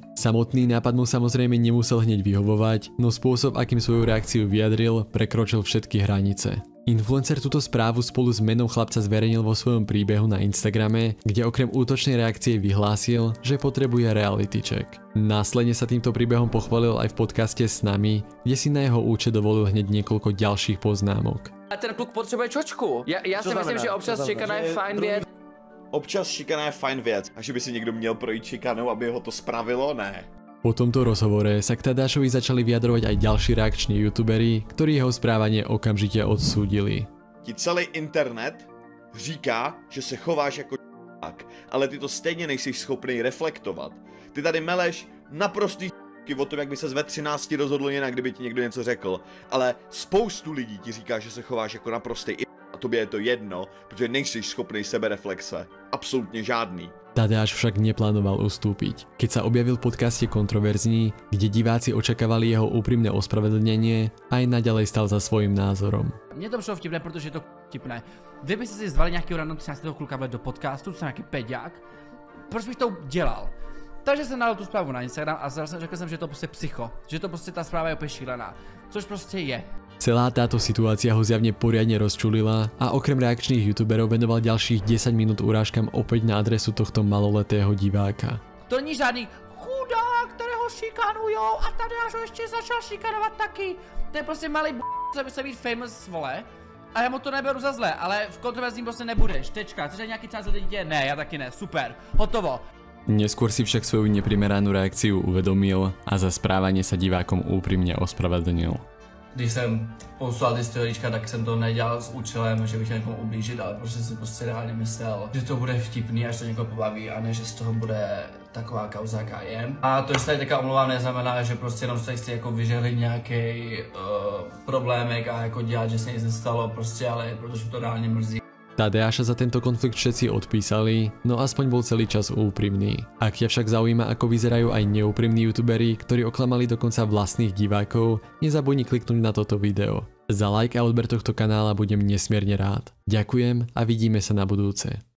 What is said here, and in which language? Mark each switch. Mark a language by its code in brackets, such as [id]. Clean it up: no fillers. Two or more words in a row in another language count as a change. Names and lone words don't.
[sk] Samotný nápad mu samozrejme nemusel hneď vyhovovať, no spôsob, akým svoju reakciu vyjadril, prekročil všetky hranice. Influencer túto správu spolu s menom chlapca zverejnil vo svojom príbehu na Instagrame, kde okrem útočnej reakcie vyhlásil, že potrebuje [en] reality check. [sk] Následne sa týmto príbehom pochválil aj v podcaste S nami, kde si na jeho účet dovolil hneď niekoľko ďalších poznámok. [cs] A ten kluk potřebuje čočku. Já si myslím, že občas šikana je fajn věc. Občas šikana je fajn věc. A že by si někdo měl projít šikanou, aby ho to spravilo? Ne. [sk] Po tomto rozhovore sa k Tadeášovi začali vyjadrovať aj ďalší reakční youtuberi, ktorí jeho správanie okamžite odsúdili. [cs] Ti celý internet říká, že se chováš jako č***ak, ale ty to stejně nejsiš schopný reflektovat. Ty tady meleš naprostý o tom, jak by ses ve 13 rozhodl jinak, kdyby ti někdo něco řekl, ale spoustu lidí ti říká, že se chováš jako naprostý a tobě je to jedno, protože nejsiš schopný sebereflexe. Absolutně žádný. [sk] Tadeáš však neplánoval ustúpiť. Keď sa objavil v podcaste Kontroverzní, kde diváci očakávali jeho úprimné ospravedlnenie, aj naďalej stal za svojím názorom. [cs] Mně to přišlo vtipné, protože je to vtipné. Vy byste si zvali nějakého random 13. kluka do podcastu, co nějaký peďák, proč bych to dělal? Takže jsem dal tu zprávu na Instagram a řekl jsem, že to prostě psycho, že to prostě ta zpráva je úplně šílená, což prostě je. [sk] Celá táto situácia ho zjavne poriadne rozčulila a okrem reakčných youtuberov venoval ďalších 10 minút urážkam opäť na adresu tohto maloletého diváka. [cs] To není žádný chudák, kterého šikanujou a Tadeáš ho ještě začal šikanovat taky. To je prostě malý b***, se být famous, vole. A já mu to neberu za zlé, ale v Kontroverzním prostě nebudeš, tečka. Chceš nějaký čas za dítě? Ne, já taky ne, super, hotovo. [sk] Neskôr si však svoju neprimeranú reakciu uvedomil a za správanie sa divákom úprimne ospravedlnil. [cs] Když jsem poslal ty storíčka, tak jsem to nedělal s účelem, že bych někomu ublížit, ale protože jsem prostě reálně myslel, že to bude vtipný, až to někoho pobaví a ne, že z toho bude taková kauza, jaká je. A to, že se tady taká omlouvám, neznamená, že prostě jenom se chci jako vyžehlit nějaký problémek a jako dělat, že se nic nestalo, prostě, ale protože to reálně mrzí. [sk] Tadeáša za tento konflikt všetci odpísali, no aspoň bol celý čas úprimný. Ak ťa však zaujíma, ako vyzerajú aj neúprimní youtuberi, ktorí oklamali dokonca vlastných divákov, nezabudni kliknúť na toto video. Za like a odber tohto kanála budem nesmierne rád. Ďakujem a vidíme sa na budúce.